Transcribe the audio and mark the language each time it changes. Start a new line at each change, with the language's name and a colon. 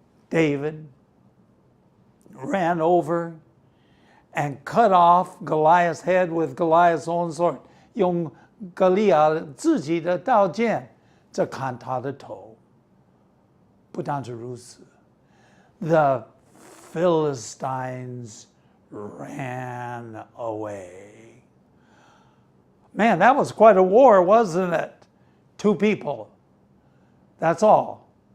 English: David ran over and cut off Goliath's head with Goliath's own sword.
Chinese: 用歌利亚自己的刀剑在砍他的头。不单是如此，
English: the Philistines ran away. Man, that was quite a war, wasn't it? 2 people. That's all.